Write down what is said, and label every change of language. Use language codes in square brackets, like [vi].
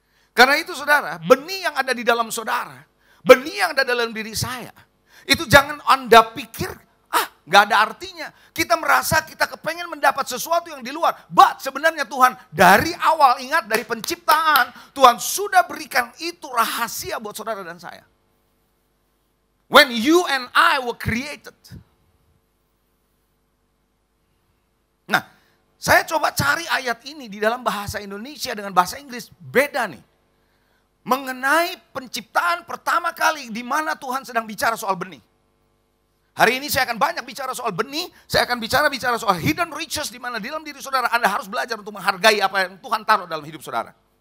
[id] Karena itu saudara, benih yang ada di dalam saudara, benih yang ada dalam diri saya, itu jangan Anda pikir, gak ada artinya. Kita merasa kita kepengen mendapat sesuatu yang di luar. But sebenarnya Tuhan dari awal, ingat dari penciptaan, Tuhan sudah berikan itu rahasia buat saudara dan saya. [en] When you and I were created. [id] Nah, saya coba cari ayat ini di dalam bahasa Indonesia dengan bahasa Inggris. Beda nih. Mengenai penciptaan pertama kali di mana Tuhan sedang bicara soal benih. Hari ini saya akan banyak bicara soal benih. Saya akan bicara soal hidden riches di mana di dalam diri saudara Anda harus belajar untuk menghargai apa yang Tuhan taruh dalam hidup saudara.